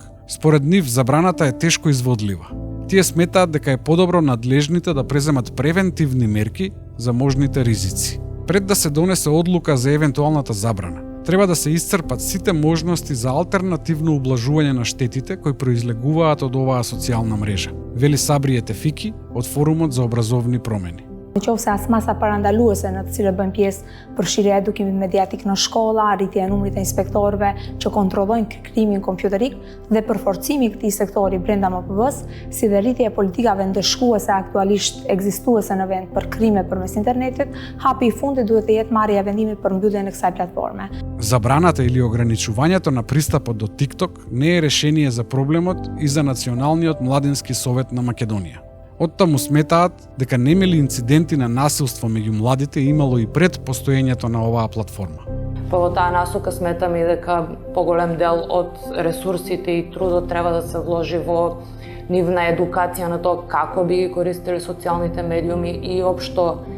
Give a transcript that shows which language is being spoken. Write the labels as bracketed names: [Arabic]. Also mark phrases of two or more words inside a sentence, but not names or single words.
[Macedonian] Според нив, забраната е тешко изводлива. Тие сметаат дека е подобро надлежните да преземат превентивни мерки за можните ризици. Пред да се донесе одлука за евентуалната забрана, треба да се исцрпат сите можности за алтернативно ублажување на штетите кои произлегуваат од оваа социјална мрежа, вели Сабрие Тефики од Форумот за образовни промени. [Albanian] Nëse as masa parandaluese në të cilët bën pjesë përfshirja e edukimit mediatik në shkolla, arritja e numrit të inspektorëve që kontrollojnë krimin kompjuterik dhe përforcimi i këtij sektori brenda MPV-s, si dhe rritja e politikave ndëshkuese aktualisht ekzistuese në vend për krime përmes internetit, hapi i fundit duhet të jetë marrja e vendimit për mbylljen e kësaj platforme. [Macedonian] Забраната или ограничувањето на пристапот до TikTok не е решение за проблемот и за Националниот младински совет на Македонија. Оттаму сметаат дека немели инциденти на насилство меѓу младите имало и пред постоењето на оваа платформа. Во таа насока сметаме и дека поголем дел од ресурсите и трудот треба да се вложи во нивна едукација на тоа како би ги користели социјалните медиуми и општо